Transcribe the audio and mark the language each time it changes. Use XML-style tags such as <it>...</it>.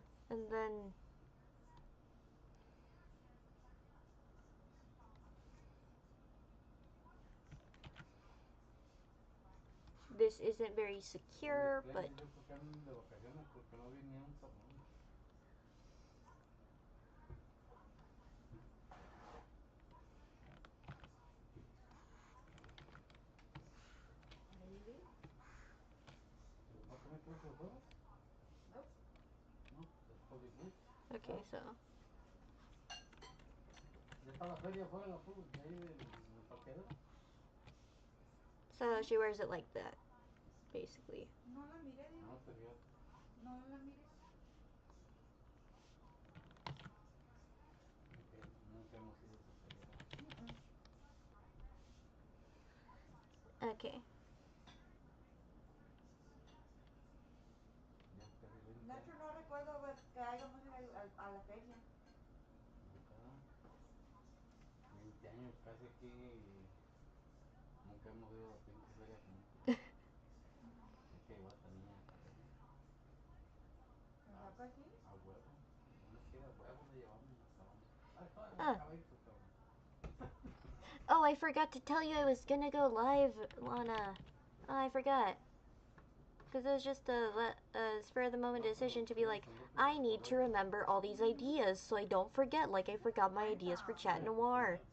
<en>And then this isn't very secure, but</en> <es>Yo porque andan de vacaciones porque no vi ni un cabrón.</es> <en>Maybe.</en> <es>¿No te metes los juegos?</es> <en>Nope.</en> <es>No, es Hollywood.</es> <en>okay, so</en> <es>Ya está la feria afuera de ahí del parqueadero.</es> <en>so she wears it like that, basically.</en> <es>No la mire, Diego. No te fíjate. No la mires. Nunca hemos ido a esa feria.</es> <en>Okay.</en> <es>Ya casi 20 De hecho, años. no recuerdo que hayamos ido a la feria. Nunca. 20 años casi aquí. Nunca hemos ido a la pinche feria juntos. Hay que llevar a esta niña a esa feria. ¿Verdad que sí? A huevo. Tenemos que ir a huevo, le llevamos y nos acabamos. Ay, todavía no Ah. acaba esto, cabrón.</es> <en>Oh, I forgot to tell you I was gonna go live, Lana. Oh, I forgot. Because it was just a spur of the moment decision to be like, I need to remember all these ideas so I don't forget, like I forgot my ideas for Chat Noir.</en>